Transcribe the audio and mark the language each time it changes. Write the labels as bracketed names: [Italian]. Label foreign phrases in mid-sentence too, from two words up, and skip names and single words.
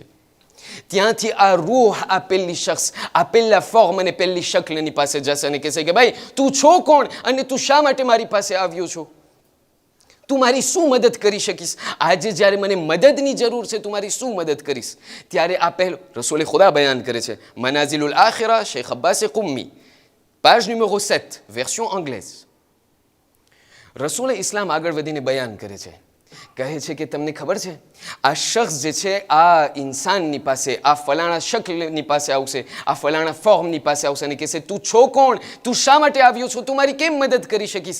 [Gujarati] ત્યાંથી આ રૂહ, આ પહેલી શખ્સ, આ પહેલા ફોર્મ અને પહેલી શક્લની પાસે જશે અને કહેશે કે ભાઈ તું છો કોણ અને તું શા માટે મારી પાસે આવ્યો છો? તું મારી શું મદદ કરી શકીશ? આજે જ્યારે મને મદદની જરૂર છે, તું મારી શું મદદ કરીશ? ત્યારે આ પહેલો રસૂલે ખુદા બયાન કરે છે, મનાઝિલુલ આખિરા શેખ અબ્બાસ કુમ્મી, [French] page numéro 7, version anglaise. [Gujarati] રસૂલે ઇસ્લામ આગળ વધીને બયાન કરે છે, કહે છે કે તમને ખબર છે આ શખ્સ જે છે આ ઇન્સાનની પાસે, આ ફલાણા શક્લની પાસે આવશે, આ ફલાણા ફોર્મની પાસે આવશે અને કહેશે તું છો કોણ, તું શા માટે આવ્યો છો, તું મારી કેમ મદદ કરી શકીશ?